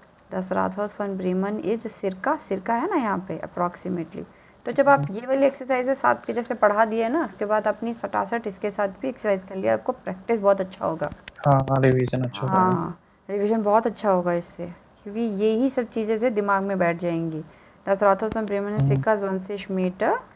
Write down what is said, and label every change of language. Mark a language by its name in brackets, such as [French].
[German] Das Rathaus von Bremen ist circa [Hindi] है ना यहाँ पे अप्रॉक्सीमेटली। तो जब आप ये वाली एक्सरसाइज साथ के जैसे पढ़ा दिए ना, उसके बाद अपनी सटासट इसके साथ भी एक्सरसाइज कर लिया, आपको प्रैक्टिस बहुत अच्छा होगा। हाँ रिवीजन अच्छा होगा। हाँ, रिवीजन बहुत अच्छा होगा इससे, क्योंकि यही सब चीज़ें से दिमाग में बैठ जाएंगी। [German] Das Rathaus von Bremen ist circa 20 Meter